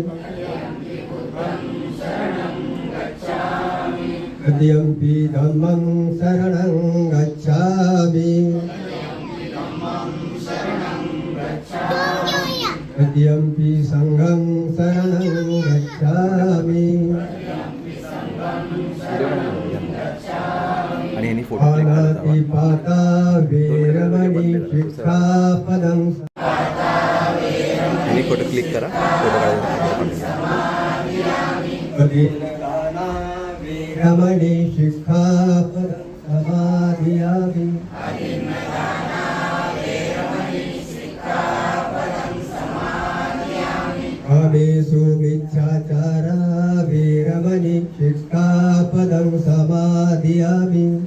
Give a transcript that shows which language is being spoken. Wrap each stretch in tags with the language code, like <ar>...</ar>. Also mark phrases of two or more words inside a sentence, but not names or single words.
<pi>तृतीयंपि धम्मं शरणं गच्छामि. तृतीयंपि संघं शरणं गच्छामि.</pi> <mr>आणि यांनी</mr> <en>photo click</en> <pi>पाता वेरमणि शिक्षापदं.</pi> <mr>यांनी</mr> <en>photo click</en> <mr>करा. फोटो</mr> <pi>अधिष्ठाना वेरमणि शिक्षापदं समाधियामि. कामेषु मिथ्याचारा वेरमणि शिक्षापदं समाधियामि.</pi>